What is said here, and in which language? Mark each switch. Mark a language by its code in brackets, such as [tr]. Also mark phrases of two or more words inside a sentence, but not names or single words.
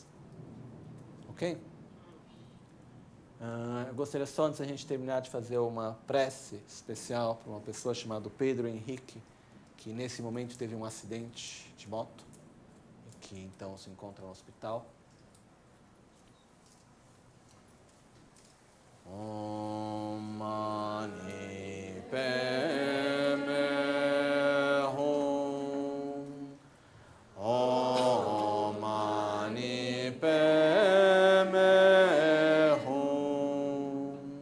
[pt] Ok? Eu gostaria só, antes da gente terminar, de fazer uma prece especial para uma pessoa chamada Pedro Henrique, que nesse momento teve um acidente de moto e que então se encontra no hospital. [sa] Om Mani Padme Hum. Om Mani Padme Hum.